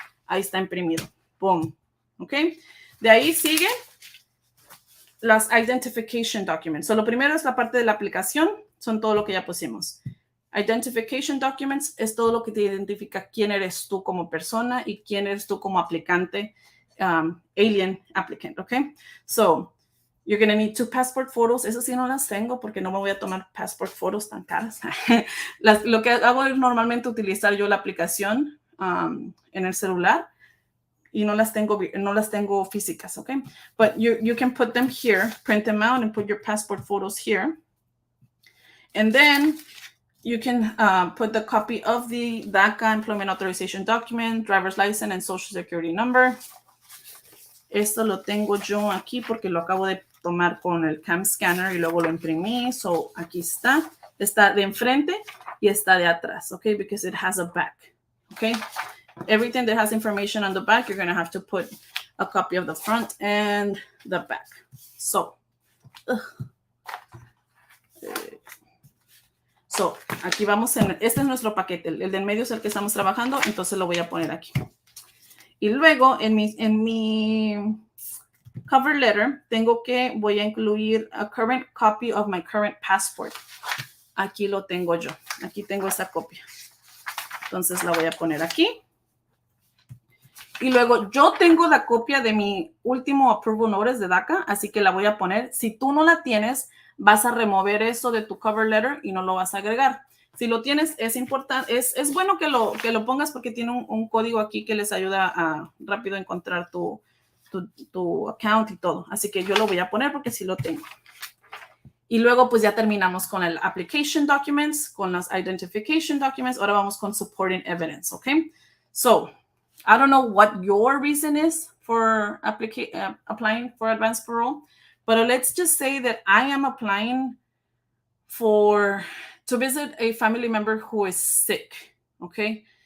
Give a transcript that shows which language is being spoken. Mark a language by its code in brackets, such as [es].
[es] Ahí está imprimido. Boom. ¿Ok? De ahí sigue las identification documents. So, lo primero es la parte de la aplicación. Son todo lo que ya pusimos. Identification documents es todo lo que te identifica quién eres tú como persona y quién eres tú como aplicante, alien applicant. ¿Ok? [en] So, you're going to need 2 passport photos. [es] Eso sí no las tengo porque no me voy a tomar passport photos tan caras. Lo que hago es normalmente utilizar yo la aplicación en el celular y no las tengo físicas, ¿ok? [en] But you can put them here, print them out and put your passport photos here. And then you can put the copy of the DACA employment authorization document, driver's license, and social security number. [es] Esto lo tengo yo aquí porque lo acabo de tomar con el cam scanner y luego lo imprimí. So aquí está. Está de enfrente y está de atrás, okay? [en] Because it has a back, okay? Everything that has information on the back, you're going to have to put a copy of the front and the back. [es] So, aquí vamos este es nuestro paquete. El del medio es el que estamos trabajando, entonces lo voy a poner aquí. Y luego en mi cover letter voy a incluir [en] a current copy of my current passport. [es] Aquí lo tengo yo. Aquí tengo esa copia. Entonces la voy a poner aquí. Y luego yo tengo la copia de mi último approval notice de DACA, así que la voy a poner. Si tú no la tienes, vas a remover eso de tu cover letter y no lo vas a agregar. Si lo tienes, es importante, es bueno que lo pongas porque tiene un código aquí que les ayuda a rápido encontrar tu account y todo. Así que yo lo voy a poner porque sí lo tengo. Y luego pues ya terminamos con el application documents, con las identification documents. Ahora vamos con supporting evidence, okay? [en] So, I don't know what your reason is for applying for advance parole, but let's just say that I am applying to visit a family member who is sick, okay?